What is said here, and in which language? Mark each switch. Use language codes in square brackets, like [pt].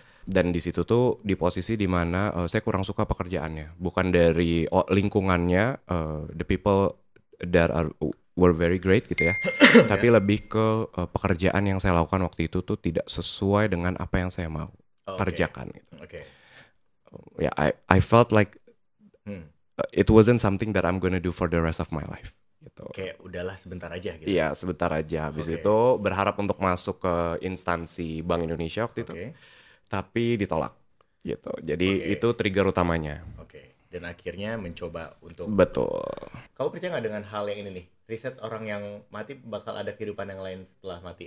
[id] Dan di situ tuh di posisi dimana saya kurang suka pekerjaannya, bukan dari lingkungannya, [en] the people that were very great [id] gitu ya, tapi lebih ke pekerjaan yang saya lakukan waktu itu tuh tidak sesuai dengan apa yang saya mau kerjakan. Gitu. [en] Ya, I felt like it wasn't something that I'm gonna do for the rest of my life. [id] Gitu. Kayak udahlah sebentar aja gitu. Iya sebentar aja. Habis itu berharap untuk masuk ke instansi Bank Indonesia waktu itu. Tapi ditolak gitu. Jadi itu trigger utamanya. Dan akhirnya mencoba untuk. Betul. Kamu percaya nggak dengan hal yang ini nih? Riset orang yang mati bakal ada kehidupan yang lain setelah mati.